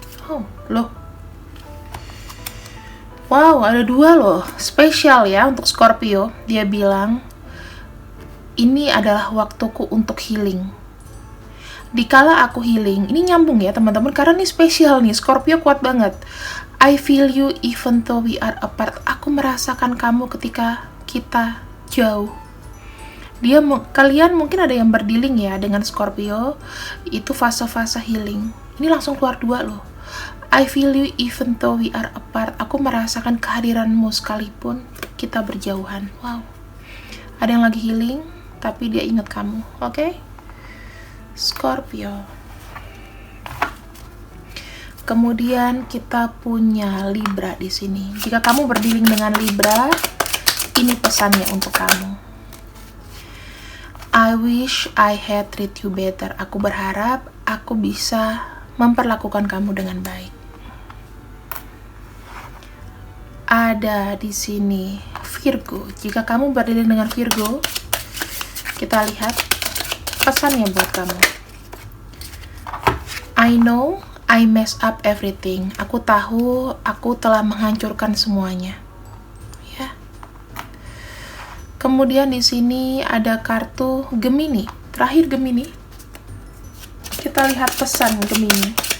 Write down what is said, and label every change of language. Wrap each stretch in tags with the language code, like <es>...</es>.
<id>Oh, loh. Wow, ada dua loh. Spesial ya untuk Scorpio. Dia bilang, ini adalah waktuku untuk healing. Dikala aku healing, ini nyambung ya teman-teman, karena ini spesial nih. Scorpio kuat banget.</id> <en>I feel you even though we are apart.</en> <id>Aku merasakan kamu ketika kita jauh. Kalian mungkin ada yang berdealing ya dengan Scorpio. Itu fase-fase healing. Ini langsung keluar dua loh.</id> <en>I feel you even though we are apart.</en> <id>Aku merasakan kehadiranmu sekalipun kita berjauhan. Wow. Ada yang lagi healing, tapi dia ingat kamu. Oke? Scorpio. Kemudian kita punya Libra di sini. Jika kamu berdealing dengan Libra, ini pesannya untuk kamu.</id> <en>I wish I had treat you better.</en> <id>Aku berharap aku bisa memperlakukan kamu dengan baik. Ada di sini Virgo. Jika kamu berdiri dengan Virgo, kita lihat pesannya buat kamu.</id> <en>I know I mess up everything.</en> <id>Aku tahu aku telah menghancurkan semuanya. Ya. Kemudian di sini ada kartu Gemini. Terakhir Gemini. Kita lihat pesan Gemini.</id>